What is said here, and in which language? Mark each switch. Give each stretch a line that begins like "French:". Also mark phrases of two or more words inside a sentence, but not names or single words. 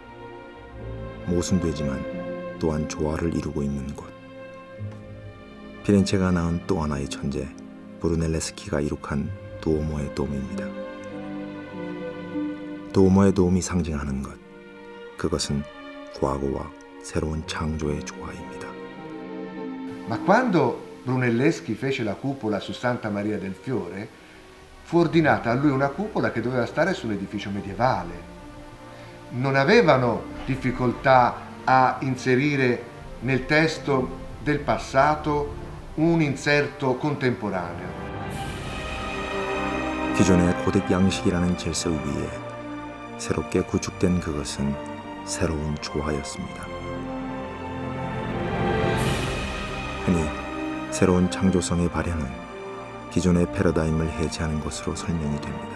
Korean: 모순되지만 또한 조화를 이루고 있는 곳. 피렌체가 낳은 또 하나의 천재, 브루넬레스키가 이룩한 두오모의 돔입니다. 두오모의 돔이 상징하는 것, 그것은 과거와 새로운 창조의 조화입니다.
Italian: Ma quando Brunelleschi fece la cupola su Santa Maria del Fiore, fu ordinata a lui una cupola che doveva stare sull'edificio medievale. Non avevano difficoltà a inserire nel testo del passato un inserto contemporaneo.
Korean: 기존의 고딕 양식이라는 질서 위에 새롭게 구축된 그것은 새로운 조화였습니다. 흔히 새로운 창조성의 발현은 기존의 패러다임을 해체하는 것으로 설명이 됩니다.